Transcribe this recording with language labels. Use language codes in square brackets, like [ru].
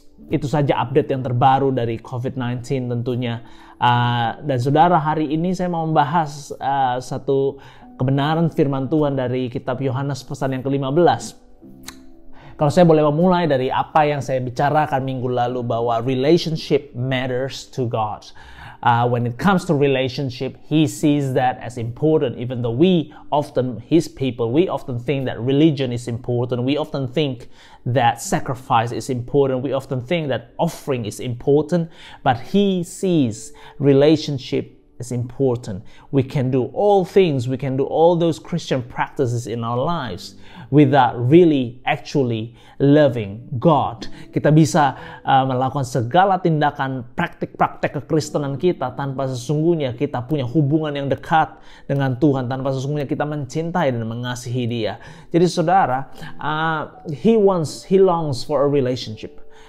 [id] Itu saja update yang terbaru dari COVID-19 tentunya. Dan saudara, hari ini saya mau membahas satu kebenaran firman Tuhan dari kitab Yohanes pasal yang ke-15. Kalau saya boleh memulai dari apa yang saya bicarakan minggu lalu, bahwa [en] relationship matters to God. When it comes to relationship, He sees that as important, even though we often, His people, we often think that religion is important. We often think that sacrifice is important. We often think that offering is important. But He sees relationship is important. We can do all things, we can do all those Christian practices in our lives without really actually loving God. [id] Kita bisa melakukan segala tindakan praktik-praktek kekristenan kita tanpa sesungguhnya kita punya hubungan yang dekat dengan Tuhan, tanpa sesungguhnya kita mencintai dan mengasihi Dia. Jadi saudara, [en] He longs for a relationship.